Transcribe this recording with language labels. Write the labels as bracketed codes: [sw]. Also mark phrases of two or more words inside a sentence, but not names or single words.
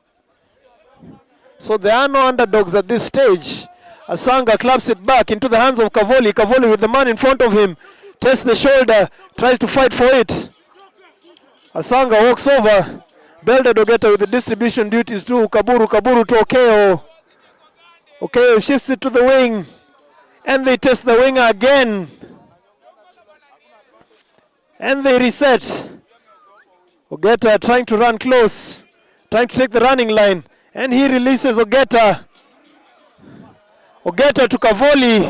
[en] So there are no underdogs at this stage. Asanga claps it back into the hands of Cavoli. Cavoli with the man in front of him. Tests the shoulder, tries to fight for it. Asanga walks over. Belda Dogeta with the distribution duties to Kaburu. Kaburu to Okeo. Okeo shifts it to the wing. And they test the winger again. And they reset. Ogeta trying to run close. Trying to take the running line. And he releases Ogeta. Ogeta to Cavoli.